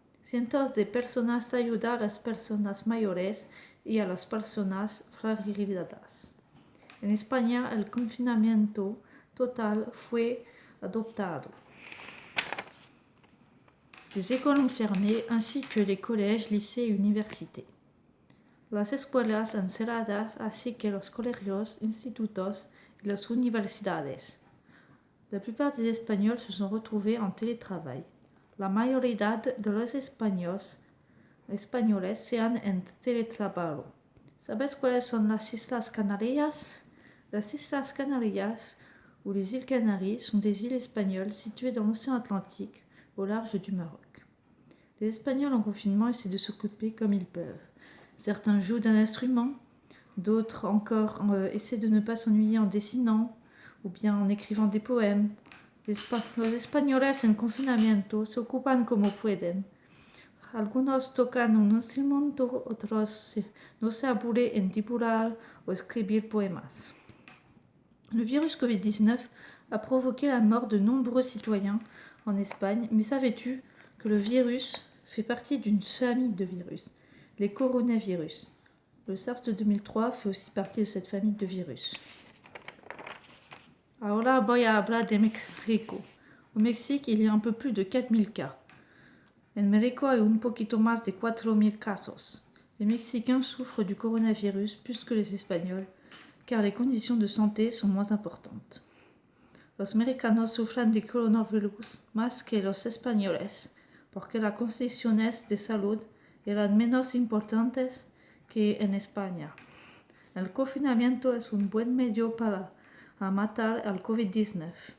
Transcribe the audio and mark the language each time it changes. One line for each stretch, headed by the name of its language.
Spanish: Cientos de personas ayudan a las personas mayores y a las personas fragilizadas. En España, el confinamiento total fue adoptado.
French: Les écoles ont fermé, ainsi que les collèges, lycées et universités.
Spanish: Las escuelas han cerrado, así que los colegios, institutos y las universidades.
French: La plupart des Espagnols se sont retrouvés en télétravail.
Spanish: La mayoría de los españoles se han en teletrabajado. ¿Sabes cuáles son las Islas Canarias?
French: Las Islas Canarias, ou les îles Canaries, sont des îles espagnoles situées dans l'océan Atlantique, au large du Maroc. Les Espagnols en confinement essaient de s'occuper comme ils peuvent. Certains jouent d'un instrument, d'autres encore essaient de ne pas s'ennuyer en dessinant, ou bien en écrivant des poèmes.
Spanish: Los españoles en confinamiento se ocupan como pueden. Algunos tocan un instrumento, otros no se aburren en dibujar o escribir poemas.
French: Le virus Covid-19 a provoqué la mort de nombreux citoyens en Espagne, mais savais-tu que le virus fait partie d'une famille de virus, les coronavirus. Le SARS de 2003 fait aussi partie de cette famille de virus.
Spanish: Ahora voy a hablar de México.
French: Au Mexique, il y a un peu plus de 4000 cas.
Spanish: En México hay un poquito más de 4000 casos.
French: Les Mexicains souffrent du coronavirus plus que les Espagnols, car les conditions de santé sont moins importantes.
Spanish: Los mexicanos sufren de coronavirus más que los españoles, porque las condiciones de salud eran menos importantes que en España. El confinamiento es un buen medio para matar al COVID-19.